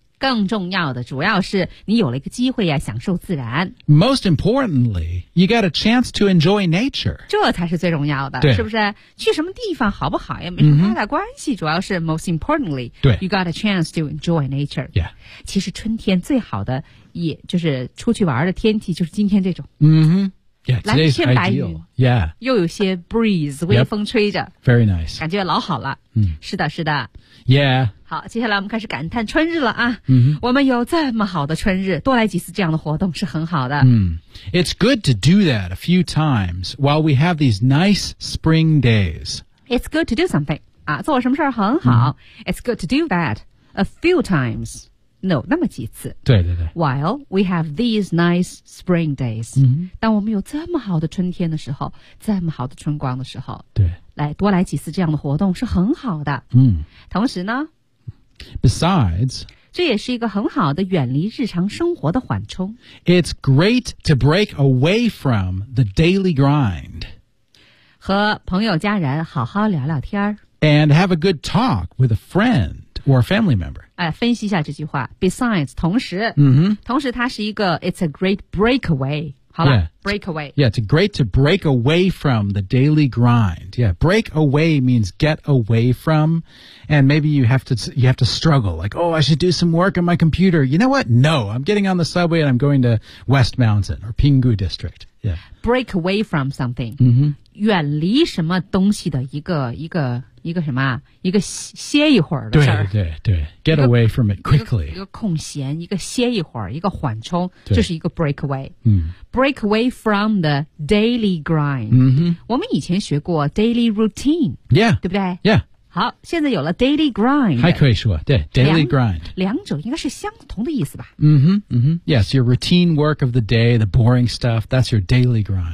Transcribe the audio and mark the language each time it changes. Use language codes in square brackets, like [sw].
[zh] 更重要的主要是你有了一个机会啊享受自然。 [en] Most importantly, you got a chance to enjoy nature. [zh] 这才是最重要的是不是去什么地方好不好也没什么太大关系主要是 [en] most importantly, you got a chance to enjoy nature. Yeah. [zh] 其实春天最好的也就是出去玩的天气就是今天这种。 [en] Yeah, today's ideal. Yeah. [zh] 又有些 breeze, 微风吹着。 [en] Yep. Very nice. [zh] 感觉老好了。是的是的。 [en] Yeah. [zh] 好接下来我们开始感叹春日了啊。我们有这么好的春日多来几次这样的活动是很好的。 [en] It's good to do that a few times while we have these nice spring days. It's good to do something. [zh] 啊做什么事很好。 [en] It's good to do that a few times. [zh] No, 那么几次。对对对。 [en] While we have these nice spring days. [zh] 当我们有这么好的春天的时候这么好的春光的时候。对。来多来几次这样的活动是很好的。同时呢 [en] Besides, [zh] 这也是一个很好的远离日常生活的缓冲。 [en] It's great to break away from the daily grind. [zh] 和朋友家人好好聊聊天。 [en] And have a good talk with a friend or a family member. [zh] 分析一下这句话。Besides, 同时。同时它是一个 [en] it's a great breakaway. [zh] 好了 break away. [en] Yeah, it's great to break away from the daily grind. Yeah, break away means get away from. And maybe you have to struggle. Like, oh, I should do some work on my computer. You know what? No, I'm getting on the subway and I'm going to West Mountain or Pinggu District. Yeah. Break away from something. [zh] 远离什么东西的一个什么一个歇一会儿的事儿。对对对。 [en] Get away from it quickly. [zh] 一个空闲一个歇一会儿一个缓冲就是一个 break away. [en] Break away from the daily grind. [zh] 我们以前学过 daily routine. [en] Yeah. [zh] 对不对 [en] Yeah. [zh] 好，现在有了 daily grind，还可以说对 daily grind，两者应该是相同的意思吧？ [en] Yes, your routine work of the day, the boring stuff, that's your daily grind。